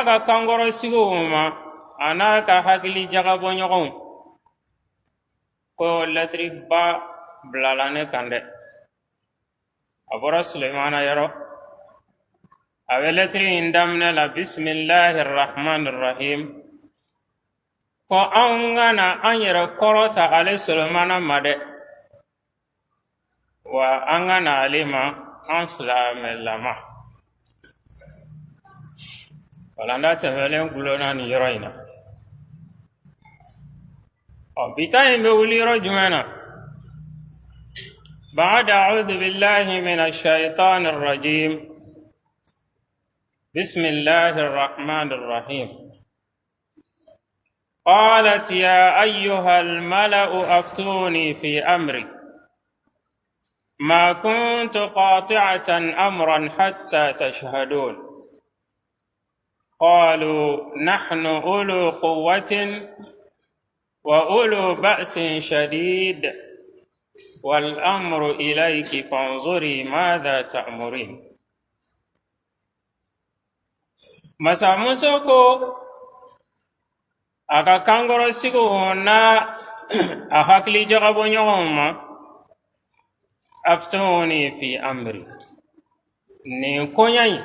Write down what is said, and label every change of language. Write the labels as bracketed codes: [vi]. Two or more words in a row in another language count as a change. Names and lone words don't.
[bm] ka kankɔrɔsigiw ma a n'a ka hakili jagabɔɲɔgɔnw ko lɛtiri ba bilala ne kan dɛ a bɔra Sulemana yɔrɔ a bɛ lɛtiri in daminɛ la [ar] بسم الله الرحمن الرحيم [bm] ko an kana an yɛrɛ kɔrɔta ale Sulemana ma dɛ wa an kana ale ma an silamɛlama walanda tɛmɛlen gulonna nin yɔrɔ in na bi ta in bɛ wuli yɔrɔ jumɛn na [ar] بعد أعوذ بالله من الشيطان الرجيم بسم الله الرحمن الرحيم قالت يا أيها الملأ أفتوني في أمري ما كنت قاطعة أمرا حتى تشهدون قالوا نحن أولو قوة وأولو بأس شديد والأمر إليك فانظري ماذا تأمرين [bm] masa muso ko a ka kankɔrɔsigiw na a hakili jagabɔ ɲɔgɔn ma [ar] أفتوني في أمري [bm] nin koɲa in